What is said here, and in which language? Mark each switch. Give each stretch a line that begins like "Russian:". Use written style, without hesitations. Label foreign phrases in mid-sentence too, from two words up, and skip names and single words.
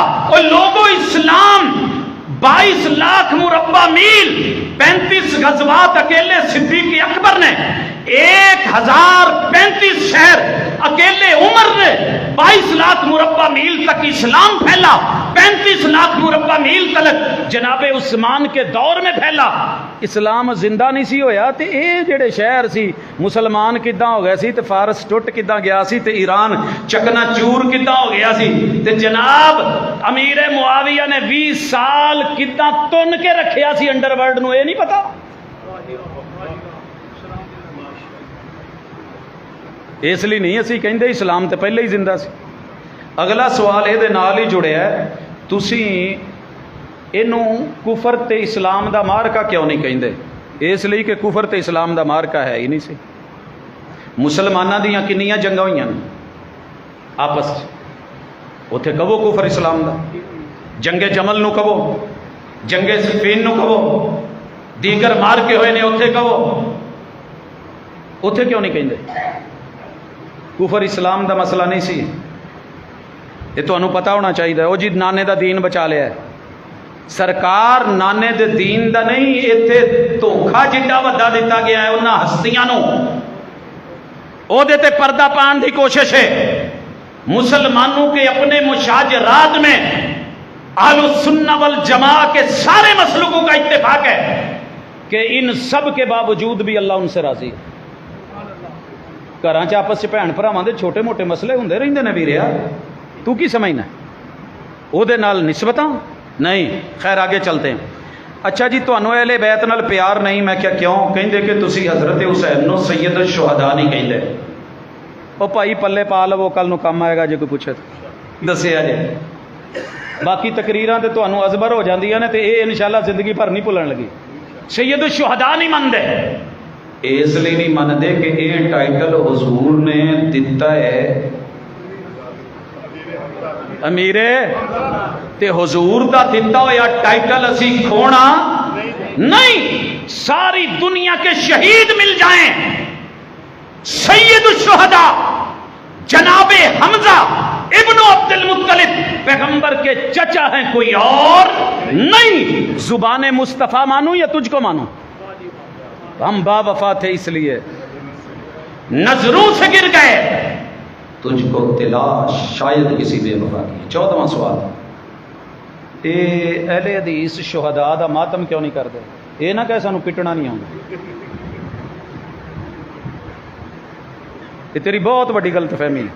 Urdu: اور لوگوں اسلام 22 لاکھ مربع میل، 35 غزوات اکیلے صدیق اکبر نے، 1035 شہر اکیلے عمر نے، 22 لاکھ مربع میل تک اسلام پھیلا، 35 لاکھ مربع میل تک جناب عثمان کے دور میں پھیلا۔
Punjabi: اسلام زندہ نہیں سی ہویا تے اے جڑے شہر سی مسلمان کداں ہو گئے سی، تے فارس ٹوٹ کداں گیا سی، تے ایران چکنا چور کداں ہو گیا سی، تے جناب امیر معاویہ نے 20 سال کداں تن کے رکھیا سی
English: under world
Punjabi: نو، اے نہیں پتا؟ اس لیے نہیں اسی کہندے اسلام تے پہلے ہی زندہ سی۔ اگلا سوال یہ نال ہی جڑیا ہے، تسی اینوں کفر تے اسلام دا مارکا کیوں نہیں کہندے؟ اس لیے کہ کفر تے اسلام دا مارکا ہے ہی نہیں سی۔ مسلماناں دیاں کنیاں جنگاں ہوئیاں آپس، اوتھے کہو کفر اسلام دا، جنگ جمل نو کہو، جنگ صفین نو کہو، دیگر مار کے ہوئے نے اوتھے کہو، اوتھے کیوں نہیں کہندے؟ کفر اسلام دا مسئلہ نہیں سی، یہ تو انہوں پتہ ہونا چاہیے۔ او جی نانے دا دین بچا لیا ہے، سرکار نانے دے دین دا نہیں، ایتھے دھوکھا جڈا وڈا دیتا گیا ہے انہاں ہستیاں نو، او دے تے پردہ پان دی کوشش ہے۔
Urdu: مسلمانوں کے اپنے مشاجرات میں اہل السنہ والجماعہ کے سارے مسلکوں کا اتفاق ہے کہ ان سب کے باوجود بھی اللہ ان سے راضی ہے۔
Punjabi: گھراں چ آپس بھن بھراواں دے چھوٹے موٹے مسئلے ہوندے رہندے نے ویریا، تو کی سمجھنا او دے نال نسبتاں نہیں۔
Urdu: خیر آگے چلتے ہیں۔
Punjabi: اچھا جی تانوں اہل بیت نال پیار نہیں، میں کیا کیوں کہندے کہ تسی حضرت حسین نو سید الشہداء نہیں کہندے؟ او بھائی پلے پا لو، کل نو کم آئے گا جے کوئی پوچھے تو دسیا جے۔ باقی تقریراں تے تانوں ازبر ہو جاندیاں نے تے اے انشاءاللہ زندگی بھر نہیں بھولن لگی۔ سید الشہداء نہیں مندے، اس لیے نہیں مندے کہ یہ ٹائٹل حضور نے دیتا ہے امیرے، تے حضور دا دیتا ہوا ٹائٹل اسی کھونا نہیں۔
Urdu: ساری دنیا کے شہید مل جائیں، سید الشہداء جناب حمزہ ابن عبد المطلب پیغمبر کے چچا ہیں، کوئی اور نہیں۔ زبان مصطفیٰ مانوں یا تجھ کو مانوں؟ ہم با وفا تھے اس لیے نظروں سے گر گئے، تجھکو تلاش شاید کسی بے وفا کی. 14واں سوال، اہلِ حدیث شہدا دا ماتم کیوں نہیں کرتے?
Punjabi: یہ نا کہہ سانوں پٹنا نہیں آؤندا,
Urdu: یہ تیری بہت بڑی غلط فہمی ہے.